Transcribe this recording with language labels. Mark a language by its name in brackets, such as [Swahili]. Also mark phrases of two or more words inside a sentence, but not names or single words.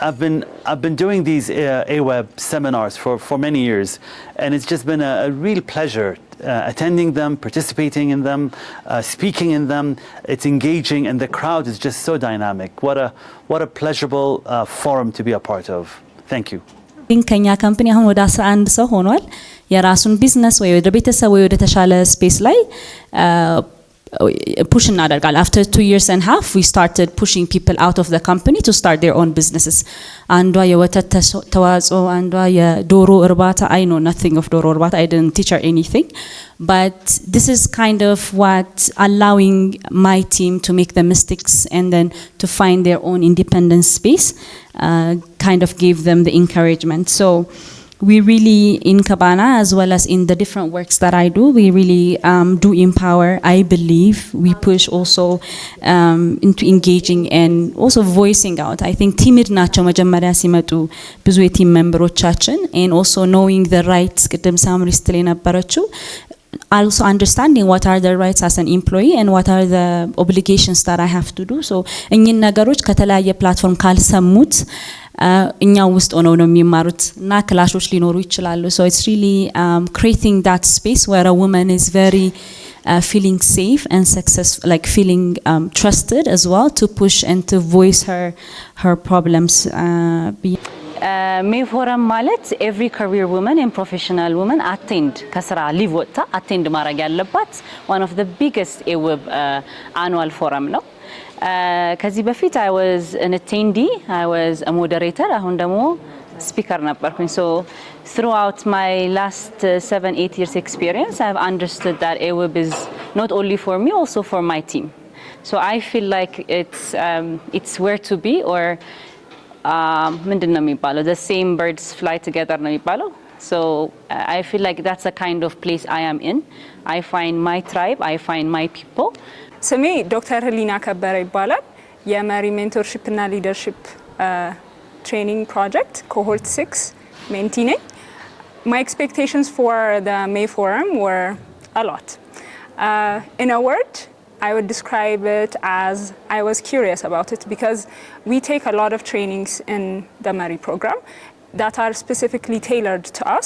[English] I've been doing these AWiB seminars for many years, and it's just been a real pleasure attending them, participating in them, speaking in them. It's engaging, and the crowd is just so dynamic. What a pleasurable forum to be a part of. Thank you. [Amharic] ከኛ ካምፓኒ አሁን ወደ 11 ሰው ሆኗል። የራሱን ቢዝነስ ወይ ወደ ቤተሰብ ወይ ወደ ተሻለ ስፔስ ላይ push እናደርጋለን. [English] After 2 years and a half, we started pushing people out of the company to start their own businesses. [Amharic] አንዷ የወተት ተዋጽኦ፣ አንዷ የዶሮ እርባታ. [English] I know nothing of [Amharic] ዶሮ እርባታ. [English] I didn't teach her anything. But this is kind of what allowing my team to make the mistakes and then to find their own independent space kind of gave them the encouragement. So we really, in Cabana as well as in the different works that I do, we really do empower. I believe we push also into engaging and also voicing out. I think timid nacho [Amharic] መጀመሪያ ሲመጡ ብዙ የቲም ሜምበሮቻችን [English] and also knowing the rights [Amharic] ቅድም ሳምሪ ስትል የነበረችው [English] also understanding what are the rights as an employee and what are the obligations that I have to do. [Amharic] So እኚህን ነገሮች ከተለያየ ፕላትፎርም ካልሰሙት እኛ ውስጥ ሆነው ነው የሚማሩት እና ክላሾች ሊኖሩ ይችላሉ. [English] So it's really creating that space where a woman is very feeling safe and successful, like feeling trusted as well to push and to voice her problems. May forum ማለት every career woman and professional woman attend [Amharic] ከስራ ሊቭ ወጥታ [English] attend [Amharic] ማድረግ ያለባት [English] one of the biggest AWiB annual forum ነው. [Amharic] ከዚህ በፊት [English] I was an attendee, I was a moderator, [Amharic] አሁን ደግሞ speaker ነበርኩኝ. [English] So throughout my last 7-8 years experience, I've understood that AWiB is not only for me, also for my team. So I feel like it's where to be, or [Amharic] ምንድን ነው የሚባለው, [English] the same birds fly together [Amharic] ነው የሚባለው. [English] So I feel like that's the kind of place I am in. I find my tribe, I find my people. [Amharic] ስሜ ዶክተር ህሊና ከበረ ይባላል። የመሪ ሜንቶርሺፕ እና [English] leadership training project cohort 6 mentee [Amharic] ነኝ። [English] My expectations for the May Forum were a lot. In a word, I would describe it as I was curious about it, because we take a lot of trainings in the Mari program that are specifically tailored to us.